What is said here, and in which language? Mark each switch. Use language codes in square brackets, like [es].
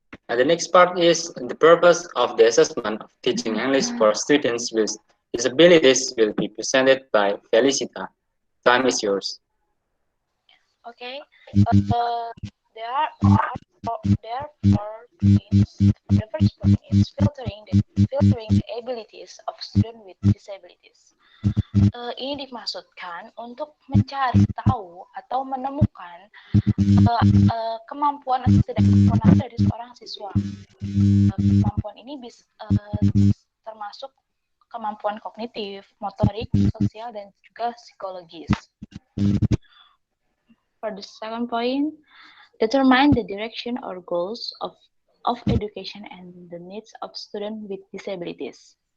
[en] And the next part is the purpose of the assessment of teaching English for students with disabilities will be presented by Felicita. Time is yours. Okay. There are four things. The first one is filtering the abilities of students with disabilities. [id] Ini dimaksudkan untuk mencari tahu atau menemukan kemampuan atau ketidakmampuan dari seorang siswa. Kemampuan ini bisa termasuk kemampuan kognitif, motorik, sosial, dan juga psikologis. [en] For the second point, determine the direction or goals of education and the needs of students with disabilities.